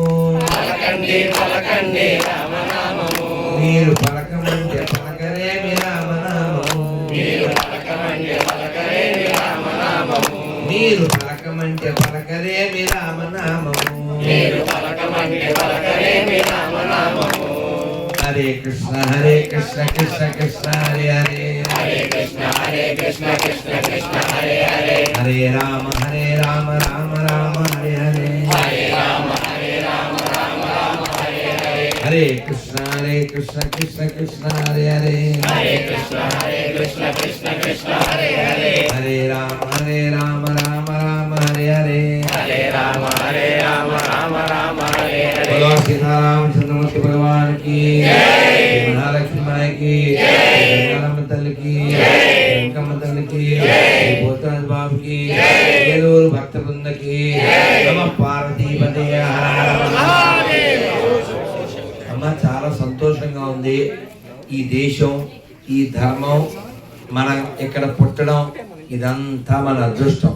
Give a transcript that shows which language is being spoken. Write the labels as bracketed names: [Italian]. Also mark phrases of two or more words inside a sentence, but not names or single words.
[Telugu] మీరు పలకమంటే పలకరేమి రామనామము, మీరు పలకమంటే పలకరేమి రామనామము, [Sanskrit] హరే కృష్ణ కృష్ణ కృష్ణ హరే హరే, హరే రామ రామ రామ హరే హరే, హరే కృష్ణ కృష్ణ కృష్ణ హరే హరే, హరే రామ రామ రామ హరే హరే, [Hindi] बोलो सीताराम चंद्रमूर्ति भगवान की, महालक्ष्मी माई की, गंगाराम तल की, गंगम तल की, भूतनाथ बाबू की, [Telugu] ఏలూరు భక్త బృంద की, నమః పార్వతీ పదే అమ్మ. చాలా సంతోషంగా ఉంది. ఈ దేశం ఈ ధర్మం మనం ఇక్కడ పుట్టడం ఇదంతా మన అదృష్టం.